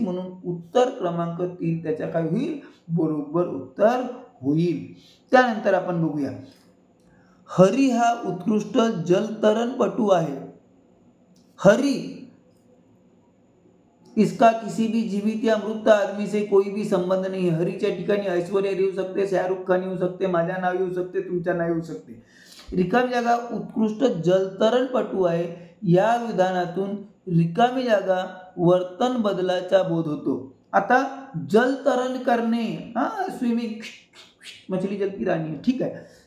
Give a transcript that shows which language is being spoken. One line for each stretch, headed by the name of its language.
Marathi: म्हणून उत्तर क्रमांक 3 त्याच्या काय होईल, बरोबर उत्तर होईल. त्यानंतर आपण बघूया. हरी हा उत्कृष्ट जलतरणपटू आहे.
Hindi: हरी, इसका किसी भी जीवित या मृत आदमी से कोई भी संबंध नहीं है.
Marathi: हरीच्या ठिकाणी ऐश्वर्या येऊ शकते, शाहरुख खान येऊ शकते, माझ्या नाव येऊ शकते, तुमच्या नाव येऊ शकते. रिकामी जागा उत्कृष्ट जलतरणपटू आहे. या विधानातून रिकामी जागा वर्तन बदलाचा बोध होतो. आता जलतरण करणे, स्विमिंग,
Hindi: मछली जलती राणी,
Marathi: ठीक आहे.